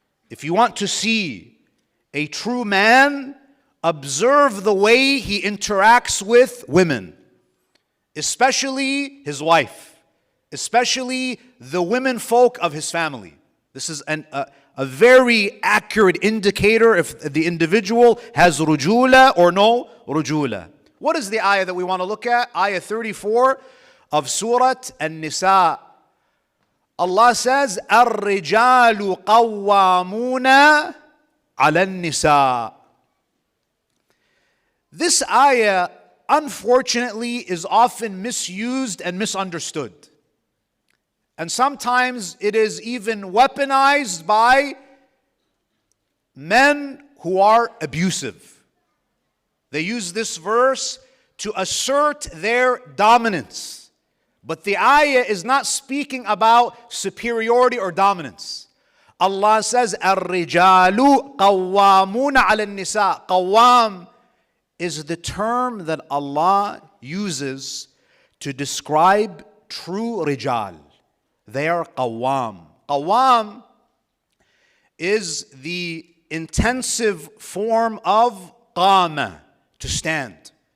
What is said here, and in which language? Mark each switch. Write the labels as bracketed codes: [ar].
[en] If you want to see a true man, observe the way he interacts with women, especially his wife, especially the women folk of his family. This is a very accurate indicator if the individual has rujula or no rujula. What is the ayah that we want to look at? Ayah 34 of Surah An-Nisa. Allah says, [ar] الرجال قوامون على النساء. [en] This ayah, unfortunately, is often misused and misunderstood. And sometimes it is even weaponized by men who are abusive. They use this verse to assert their dominance. But the ayah is not speaking about superiority or dominance. Allah says, [ar] الرِّجَالُ قَوَّامُونَ عَلَى النِّسَاءِ. [en] Qawwam is the term that Allah uses to describe true rijal. They are qawwam. Qawwam is the intensive form of qama, to stand.